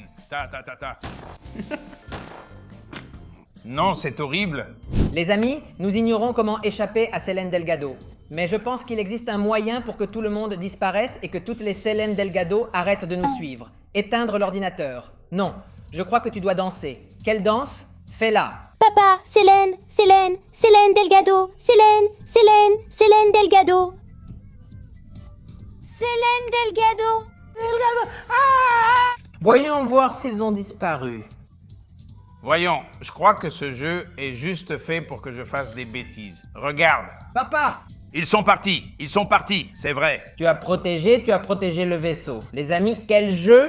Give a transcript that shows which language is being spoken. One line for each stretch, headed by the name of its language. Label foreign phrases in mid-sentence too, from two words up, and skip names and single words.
French: Ta. Non, c'est horrible. Les amis, nous ignorons comment échapper à Selene Delgado. Mais je pense qu'il existe un moyen pour que tout le monde disparaisse et que toutes les Selene Delgado arrêtent de nous suivre. Éteindre l'ordinateur. Non, je crois que tu dois danser. Quelle danse? Fais-la. Papa, Selene, Selene, Selene Delgado. Selene, Selene, Selene Delgado. Célène Delgado. Voyons voir s'ils ont disparu. Voyons, je crois que ce jeu est juste fait pour que je fasse des bêtises. Regarde. Papa, Ils sont partis, c'est vrai. tu as protégé le vaisseau. Les amis, quel jeu?